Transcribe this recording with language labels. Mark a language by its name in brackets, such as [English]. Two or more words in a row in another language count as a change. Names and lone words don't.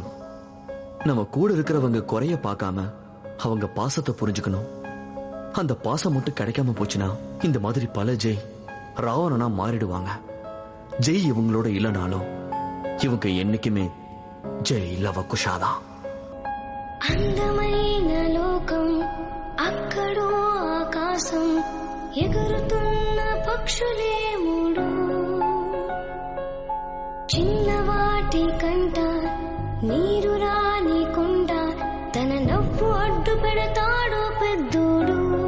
[Tamil] நம்ம கூட இருக்கிறவங்க குறைய பார்க்காம அவங்க பாசத்தை புரிஞ்சுக்கணும். அந்த பாசம் மட்டும் கிடைக்காம போச்சுன்னா இந்த மாதிரி பல ஜெய் ராவணனா மாறிடுவாங்க. ஜெய் இவங்களோட இல்லைனாலும் இவங்க என்னைக்குமே ஜெய் லவகுஷாதான். [Telugu] అందమైన లోకం అక్కడో ఆకాశం ఎగురుతున్న పక్షులే మూడు చిన్నవాటి కంట నీరు రానికుండా తన నవ్వు అడ్డు పెడతాడు పెద్దోడు